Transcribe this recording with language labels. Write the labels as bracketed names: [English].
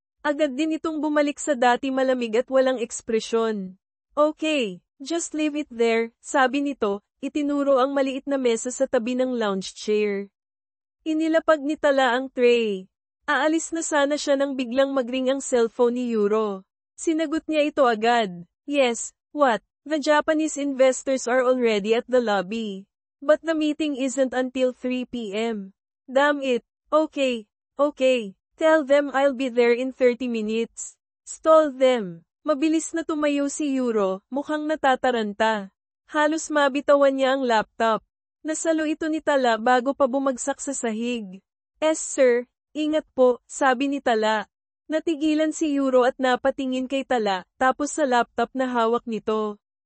[Filipino] Agad din itong bumalik sa dati malamig at walang ekspresyon. [English] Okay, just leave it there, [Filipino] sabi nito, itinuro ang maliit na mesa sa tabi ng lounge chair. Inilapag ni Tala ang tray. Aalis na sana siya nang biglang magring ang cellphone ni Euro. Sinagot niya ito agad. [English] Yes, what? The Japanese investors are already at the lobby. But the meeting isn't until 3 p.m. Damn it. Okay. Tell them I'll be there in 30 minutes. Stall them. [Filipino] Mabilis na tumayo si Euro, mukhang natataranta. Halos mabitawan niya ang laptop. Nasalo ito ni Tala bago pa bumagsak sa sahig. Sir, ingat po, sabi ni Tala. Natigilan si Euro at napatingin kay Tala, tapos sa laptop na hawak nito.